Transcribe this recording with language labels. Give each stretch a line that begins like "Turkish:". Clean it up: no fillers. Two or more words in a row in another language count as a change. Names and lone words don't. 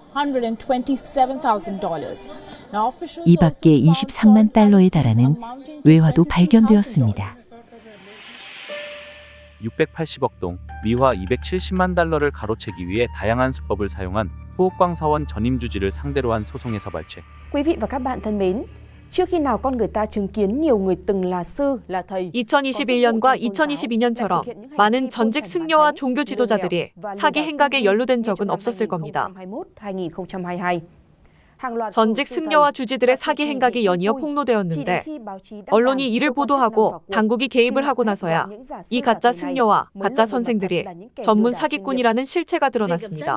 Korean: 이 밖에 23만 달러에 달하는 외화도 발견되었습니다. 680억 동, 미화 270만 달러를 가로채기 위해 다양한 수법을 사용한 후옥광 사원 전임 주지를 상대로 한 소송에서 발췌.
Vietnamese: Quý vị và các bạn thân mến, trước khi nào con người ta chứng kiến nhiều người từng là sư, là thầy.
Korean: 2021년과 2022년처럼 많은 전직 승려와 종교 지도자들이 사기 행각에 연루된 적은 없었을 겁니다. 전직 승려와 주지들의 사기 행각이 연이어 폭로되었는데 언론이 이를 보도하고 당국이 개입을 하고 나서야 이 가짜 승려와 가짜 선생들이 전문 사기꾼이라는 실체가 드러났습니다.